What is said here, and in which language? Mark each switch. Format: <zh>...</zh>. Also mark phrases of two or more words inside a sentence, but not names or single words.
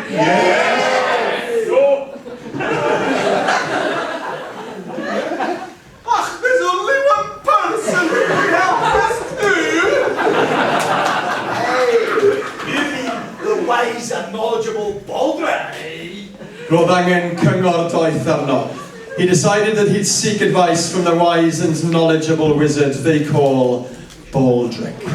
<en>Yes! No. Ach, there's only one person who can help us too. Hey, you mean the wise and knowledgeable Baldric?</en> <cy>Roedd angen cyngor doeth arno.</cy> <en>He decided that he'd seek advice from the wise and knowledgeable wizard they call Baldric.</en>